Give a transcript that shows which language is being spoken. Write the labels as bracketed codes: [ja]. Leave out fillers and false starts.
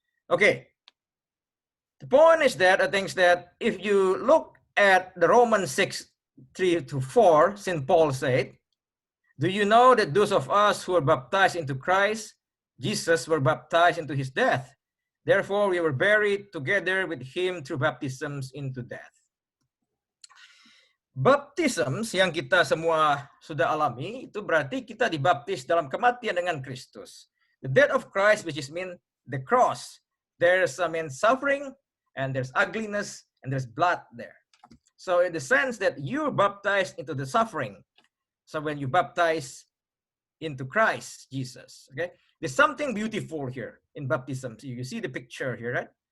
[en] Okay. The point is that I think that if you look at the Romans 6:3-4, St. Paul said, do you know that those of us who are baptized into Christ, Jesus, were baptized into his death? Therefore, we were buried together with him through baptisms into death. [id] Baptisms yang kita semua sudah alami, itu berarti kita dibaptis dalam kematian dengan Kristus. [en] The death of Christ, which is mean the cross. There's suffering, and there's ugliness, and there's blood there. So in the sense that you're baptized into the suffering. So when you baptize into Christ Jesus, okay? There's something beautiful here in baptism. So you see the picture here, right?